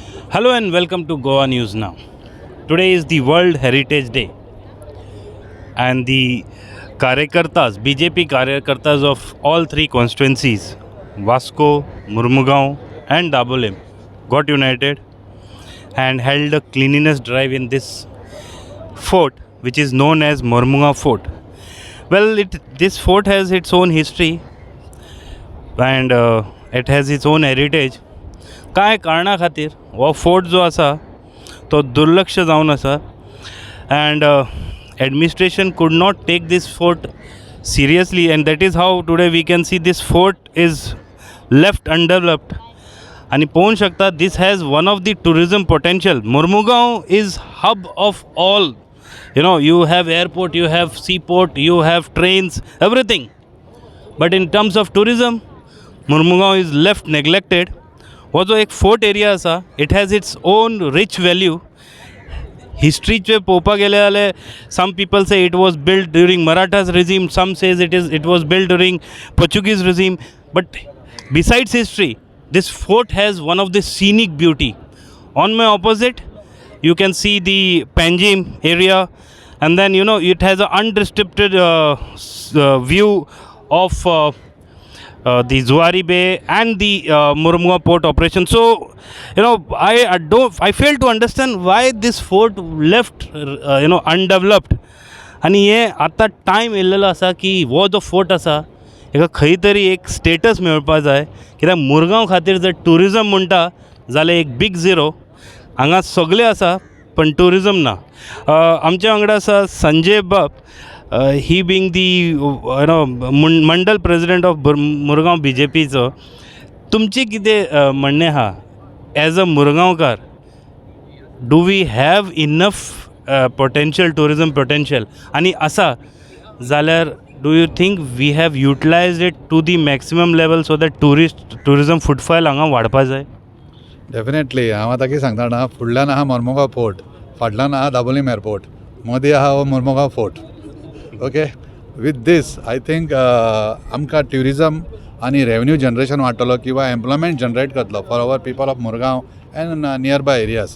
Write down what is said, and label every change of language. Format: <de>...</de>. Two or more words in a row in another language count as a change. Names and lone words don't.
<en>Hello and welcome to Goa News Now. Today is the World Heritage Day, and the Karyakartas, BJP Karyakartas of all three constituencies, Vasco, Murmugaon, and Dabolim, got united and held a cleanliness drive in this fort, which is known as Murmugaon Fort. Well, this fort has its own history and it has its own heritage.</en> <kok>काय कारणा खातीर हो फोर्ट जो आसा तो दुर्लक्ष जावन आसा</kok> <en>and administration could not take this fort seriously, and that is how today we can see this fort is left undeveloped.</en> <kok>आणि पोवूंक शकता,</kok> <en>this has one of the tourism potential. Murmugaon is hub of all. You have airport, you have seaport, you have trains, everything. But in terms of tourism, Murmugaon is left neglected.</en> <kok>हो जो एक फोर्ट एरिया आसा,</kok> <en>It has its own rich value.</en> <kok>हिस्ट्रीचे पळोवपाक गेले जाल्यार</kok> <en>some people say it was build during Marathas regime, some says it was build during Portuguese regime. but besides history, this fort has one of the scenic beauty. On my opposite, you can see the Panjim area, and then it has an unrestricted view of the Zuari Bay and the Murmugaon port operation. So I fail to understand why this fort left undeveloped.</en> <kok>आणि हे आतां टायम येयल्लो आसा की हो जो फोर्ट आसा हेका खंय तरी एक स्टेटस मेळपाक जाय, कित्याक मुरगांव खातीर जर ट्युरिजम म्हणटा जाल्यार एक</kok> <en>big zero.</en> <kok>हांगा सगळें आसा पण ट्युरिजम ना. आमचे वांगडा आसा संजय बाब,</kok> <en>he being the Mandal president of Murgaon</en> <kok>BJPचो. तुमचें कितें म्हणणें आहा</kok> <en>as a Murgaonkar? do we have enough potential, tourism potential?</en> <kok>आनी आसा जाल्यार</kok> <en>do you think we have utilized it to the maximum level so that tourism footfall</en> <kok>हांगा वाडपा जाय?</kok> <en>डेफिनेटली.</en> <kok>हांव आतां कितें सांगता जाणा, फुडल्यान आहा मोर्मुगांव फोर्ट, फाटल्यान आहा दाबोलीम एअरपोर्ट, मदीं आहा हो मोर्मुगांव फोर्ट.</kok> <en>okay, with this I think</en> <kok>आमकां ट्युरिजम आनी रेवन्यू जनरेशन वाडटलो किंवा एम्प्लॉयमेंट जनरेट करतलो</kok> <en>for our people of Murgaon and near by areas.</en>